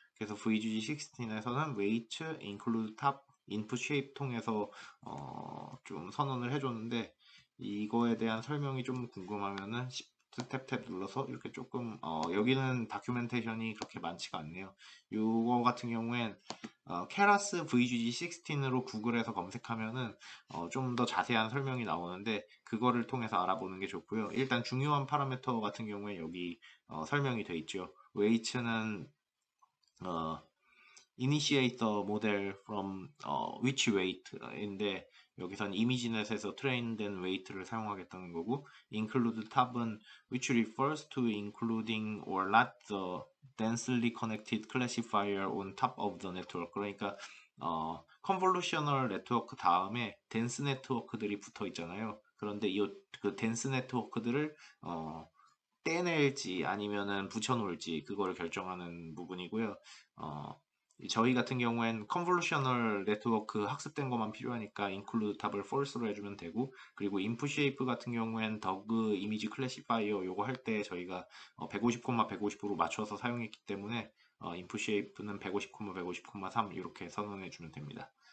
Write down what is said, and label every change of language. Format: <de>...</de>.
<ko>그래서 VGG16에서는 weight, include top, input shape 통해서 좀 선언을 해줬는데 이거에 대한 설명이 좀 궁금하면은 스텝 탭 눌러서 이렇게 조금 여기는 다큐멘테이션이 그렇게 많지가 않네요. 이거 같은 경우엔 케라스 VGG16으로 구글에서 검색하면은 좀 더 자세한 설명이 나오는데 그거를 통해서 알아보는 게 좋고요. 일단 중요한 파라미터 같은 경우에 여기 설명이 돼 있죠.</ko> <en>weight는 initiate the model from which weight</en> <ko>인데 여기선 이미지넷에서 트레인된 weight를 사용하겠다는 거고</ko> <en>include tab은 which refers to including or not the densely connected classifier on top of the network.</en> <ko>그러니까 convolutional network 다음에 dense network들이 붙어 있잖아요. 그런데 그 dense network들을 떼낼지 아니면은 붙여놓을지 그거를 결정하는 부분이고요. 저희 같은 경우엔 컨볼루셔널 네트워크 학습된 것만 필요하니까 include 탑을 false로 해주면 되고 그리고 input shape 같은 경우엔 더그 이미지 클래시파이어 요거 할 때 저희가 150, 150으로 맞춰서 사용했기 때문에 input shape는 150, 150, 3 이렇게 선언해 주면 됩니다.</ko>